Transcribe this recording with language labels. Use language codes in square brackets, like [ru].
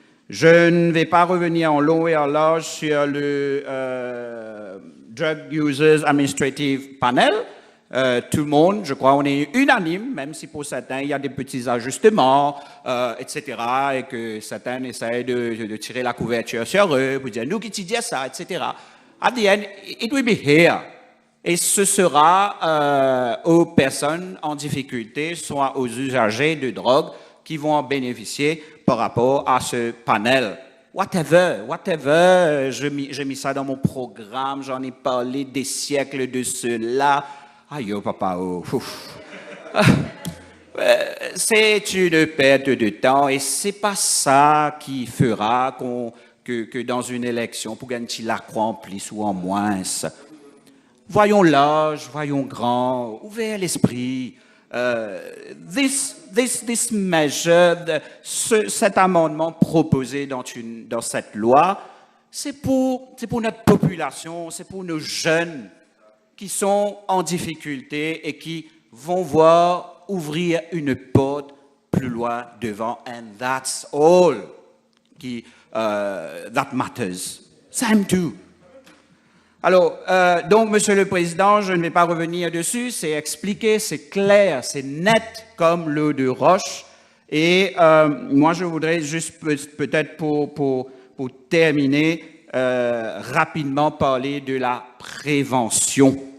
[fr] Je ne vais pas revenir en long et en large sur le Drug Users Administrative Panel. Tout le monde, je crois, on est unanime, même si pour certains, il y a des petits ajustements, etc., et que certains essayent de tirer la couverture sur eux, pour dire, nous qui disons ça, etc. [en] At the end, it will be here. [fr] Et ce sera aux personnes en difficulté, soit aux usagers de drogue, qui vont en bénéficier par rapport à ce panel. Whatever, j'ai mis ça dans mon programme, j'en ai parlé des siècles de cela. Aïe, oh, papa, oh. C'est une perte de temps et c'est pas ça qui fera que dans une élection, pour gagner la croix en plus ou en moins. Voyons large, voyons grand, ouvrez l'esprit. [en] This measure, [fr] cet amendement proposé dans cette loi, c'est pour notre population, c'est pour nos jeunes qui sont en difficulté et qui vont voir ouvrir une porte plus loin devant. [en] And that's all that matters. Same too. [fr] Alors, donc, Monsieur le Président, je ne vais pas revenir dessus, c'est expliqué, c'est clair, c'est net comme l'eau de roche. Et moi, je voudrais juste peut-être pour terminer, rapidement parler de la prévention.